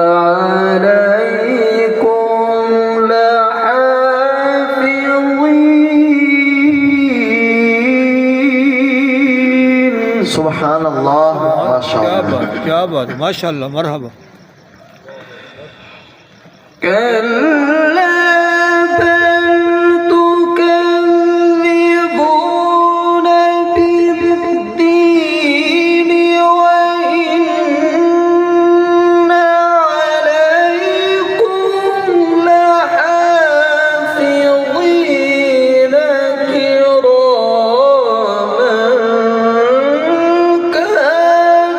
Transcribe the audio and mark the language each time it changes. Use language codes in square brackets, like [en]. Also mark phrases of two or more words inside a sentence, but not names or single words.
[ar] عليكم لحافظين. سبحان الله ما شاء الله. [ur] کیا بات ہے [ar] ما شاء الله مرحبا. كلا بل تكذبون بالدين وإن عليكم لحافظين كراما